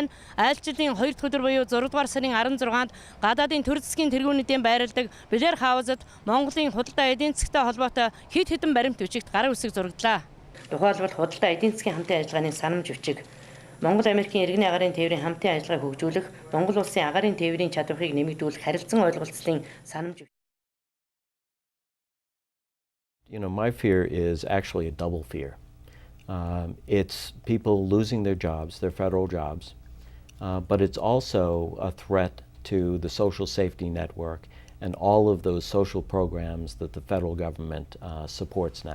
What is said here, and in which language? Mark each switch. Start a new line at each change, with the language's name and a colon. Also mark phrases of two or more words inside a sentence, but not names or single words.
Mongolian: Айлчлалын 2 дахь өдөр буюу 6 дугаар сарын 16-нд гадаадын төр засгийн тэргүүнүүдийн байрладаг Блэр хаусад Монголын худалдаа эдийн засгтай холбоотой хэд хэдэн баримт бичигт гарын үсэг зураглаа. Тухайлбал худалдаа эдийн засгийн хамтын ажиллагааны санамж бичиг, Монгол Америкийн иргэний агаарын тээврийн хамтын ажиллагааг хөгжүүлэх, Монгол улсын агаарын тээврийн чадварыг нэмэгдүүлэх харилцан ойлголцлын санамж.
English: You know, my fear is actually a double fear. It's people losing their jobs, their federal jobs, but it's also a threat to the social safety network and all of those social programs that the federal government supports now.